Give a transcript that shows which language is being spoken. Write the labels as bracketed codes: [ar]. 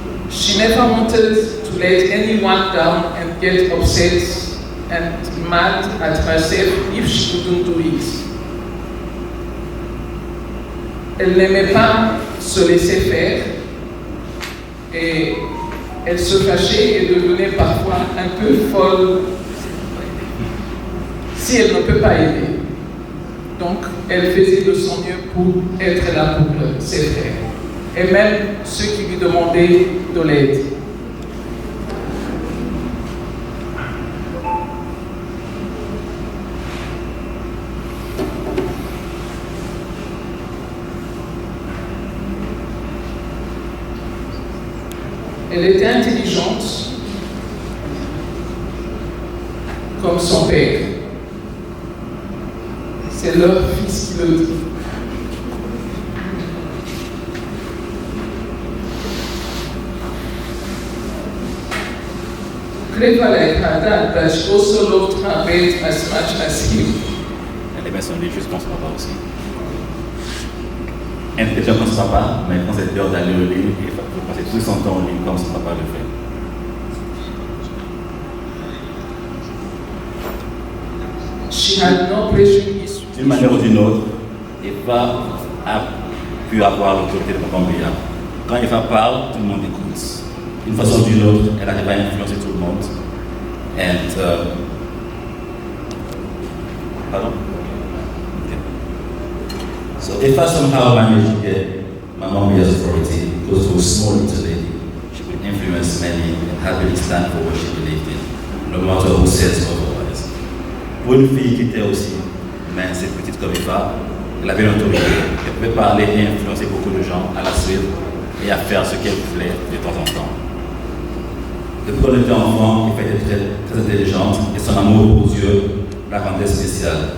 [en] She never wanted to let anyone down and get upset and mad at herself if she couldn't do it. [fr] Elle n'aimait pas se laisser faire et elle se fâchait et devenait parfois un peu folle si elle ne peut pas aider. Donc, elle faisait de son mieux pour être là pour ses frères et même ceux qui lui demandaient de l'aide. Elle était intelligente comme son père. C'est leur fils qui le dit. [en] Clever like her dad, but she also loved her bed as much as him. [fr] Elle aimait son lit juste comme son papa aussi. Elle était comme son papa, mais quand c'était l'heure d'aller au lit, il faut passer tout son temps au lit comme son papa le fait. [en] She had no pressure issues. [fr] D'une manière ou d'une autre, Eva a pu avoir l'autorité de Papa Mbeya. Quand Eva parle, tout le monde écoute. D'une façon ou d'une autre, elle arrive à influencer tout le monde. [en] And, pardon? Okay. So Eva somehow managed to get Mama Mbeya's authority because she was a small little lady. She could influence many and happily stand for what she believed in, no matter who says otherwise. [fr] Pour une fille qui était aussi mince et petite comme Eva, elle avait l'autorité. Elle pouvait parler et influencer beaucoup de gens à la suivre et à faire ce qu'elle voulait de temps en temps. Depuis qu'on était enfant, Eva était très, très intelligente et son amour pour Dieu la rendait spéciale.